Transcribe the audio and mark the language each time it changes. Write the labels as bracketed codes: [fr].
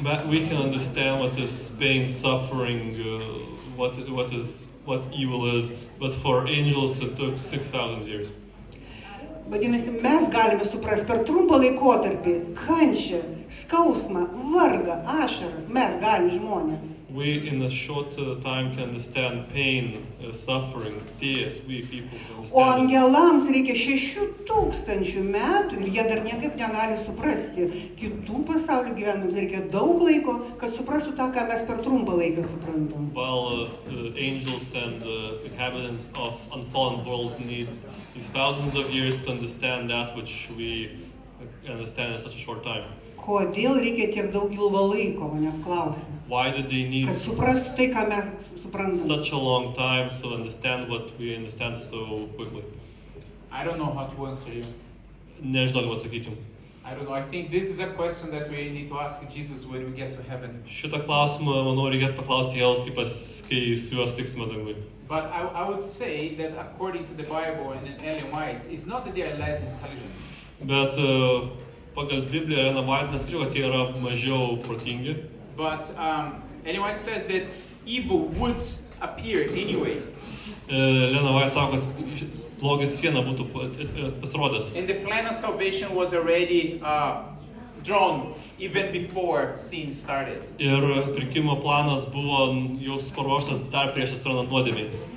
[en] We can understand what is pain, suffering, what evil is, but for angels it took 6,000 years. [lt] Vadinasi, mes galime suprasti per trumpą laikotarpį kančią, skausmą, vargą, ašaras, mes galime žmonės. [en] We in a short time can understand pain, suffering, tears. We people can understand. [lt] O angelams reikia 6000 metų ir jie dar niekaip negali suprasti. Kitų pasaulio gyventojams reikia daug laiko, kad suprastų tą, ką mes per trumpą laiką suprantam. [en] While angels and inhabitants of unfallen worlds need thousands of years to understand that which we understand in such a short time. [lt] Kodėl reikia tiek daug ilgo laiko, manęs klausia. [en] Why do they need [lt] Kad suprastų tai, ką mes suprantam. [en] such a long time to understand what we understand so quickly? I don't know how to answer you. [lt] Nežinau, kaip atsakyti. [en] I don't know. I think this is a question that we need to ask Jesus when we get to heaven. [lt] Šitą klausimą, manau, reikės paklausti Jėzaus, kai su juo stiksime dangui. [en] But I would say that according to the Bible and in Ellen White, it's not that they are less intelligent. [lt] Bet pagal Bibliją Ellen White nesakyčiau, kad jie yra mažiau protingi. [en] But Ellen White says that evil would appear anyway. [lt] Ellen White sako, kad blogis viena būtų pasirodęs. [en] And the plan of salvation was already drawn even before sin started. [lt] Ir pirkimo planas buvo jau paruoštas dar prieš atsirandant nuodėmei.